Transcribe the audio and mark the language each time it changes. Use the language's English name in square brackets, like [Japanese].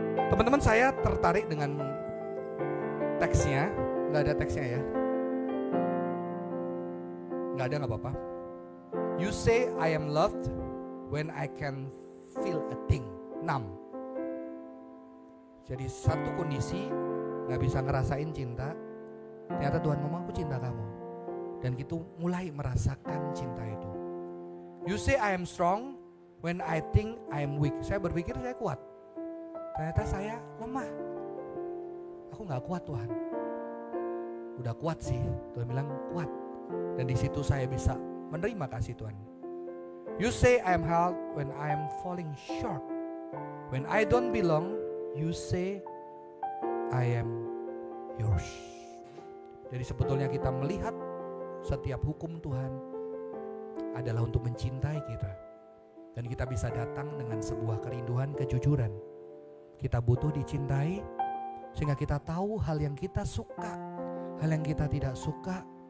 [Indonesian] Teman-teman, saya tertarik dengan teksnya. Nggak ada teksnya ya? Nggak ada, nggak apa-apa. [English] You say I am loved when I can feel a thing. 6. [Indonesian] Jadi satu kondisi nggak bisa ngerasain cinta. Ternyata Tuhan ngomong, aku cinta kamu. Dan kita mulai merasakan cinta itu. [English] You say I am strong when I think I am weak. [Indonesian] Saya berpikir saya kuat. Ternyata saya lemah. Aku gak kuat Tuhan. Udah kuat sih. Tuhan bilang kuat. Dan di situ saya bisa menerima kasih Tuhan. [English] You say I am held when I am falling short. When I don't belong, you say I am yours. [Indonesian] Jadi sebetulnya kita melihat setiap hukum Tuhan adalah untuk mencintai kita. Dan kita bisa datang dengan sebuah kerinduan kejujuran. Kita butuh dicintai sehingga kita tahu hal yang kita suka, hal yang kita tidak suka.